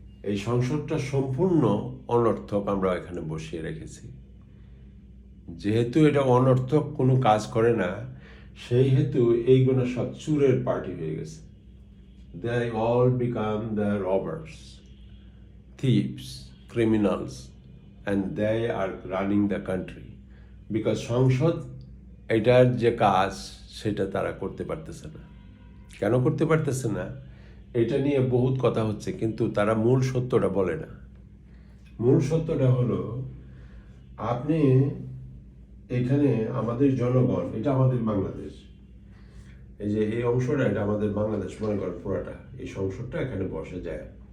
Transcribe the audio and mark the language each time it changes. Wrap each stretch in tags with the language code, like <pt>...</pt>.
<bn>এই সংসদটা সম্পূর্ণ অনর্থক আমরা এখানে বসিয়ে রেখেছি। যেহেতু এটা অনর্থক কোনো কাজ করে না, সেই হেতু এইগুলো সব চুরের পার্টি হয়ে গেছে।</bn> <en>They all become the robbers, thieves, criminals, and they are running the country. Because</en> <bn>সংসদ এটার যে কাজ সেটা তারা করতে পারতেছে না। কেন করতে পারতেছে না? এটা নিয়ে বহুত কথা হচ্ছে, কিন্তু তারা মূল সত্যটা বলে না। মূল সত্যটা হলো, আপনি এখানে আমাদের জনগণ, এটা আমাদের বাংলাদেশ, এই যে এই অংশটা এটা আমাদের বাংলাদেশ মনে করেন পুরাটা, এই সংসদটা এখানে বসে যায়।</bn>